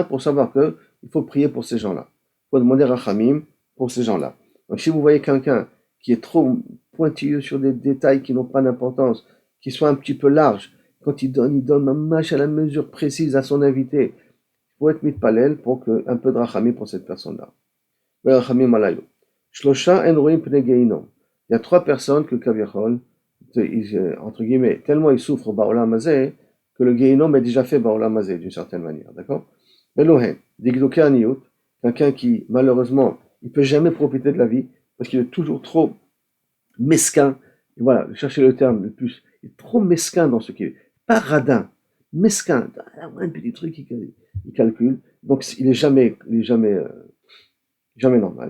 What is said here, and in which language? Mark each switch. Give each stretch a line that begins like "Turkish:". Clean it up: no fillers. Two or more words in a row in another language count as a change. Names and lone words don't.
French: Pour savoir que il faut prier pour ces gens-là. Il faut demander Rachamim pour ces gens-là. Donc si vous voyez quelqu'un qui est trop pointilleux sur des détails qui n'ont pas d'importance, qui soit un petit peu large, quand il donne un match à la mesure précise à son invité, il faut être mitpalel pour que un peu de Rachamim pour cette personne-là.
Hebrew: רחמים עליהם. שלושה אינם רואים פני גיהנום.
French: Il y a 3 personnes que Kaviachol, entre guillemets, tellement ils souffrent
Hebrew: בעולם הזה,
French: que le Geinom est déjà fait
Hebrew: בעולם הזה,
French: d'une certaine manière, d'accord? Elohen,
Hebrew: דקדוקי עניות,
French: quelqu'un qui, malheureusement, il peut jamais profiter de la vie, parce qu'il est toujours trop mesquin, et voilà, cherchez le terme le plus, il est trop mesquin dans ce qu'il est, pas radin, mesquin, un petit truc il calcule, donc il est jamais normal.